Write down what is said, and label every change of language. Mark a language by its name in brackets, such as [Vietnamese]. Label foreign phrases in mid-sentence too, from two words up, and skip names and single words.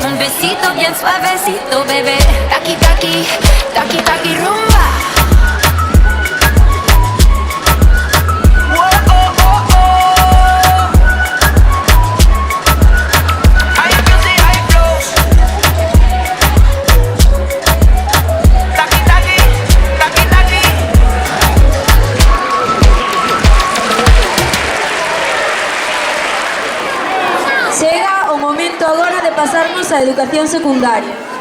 [Spanish] besito bien suavecito, bebé. Taki, taki, taki, taki, rumba. [Galician] Chega o momento agora de pasarnos á educación secundaria.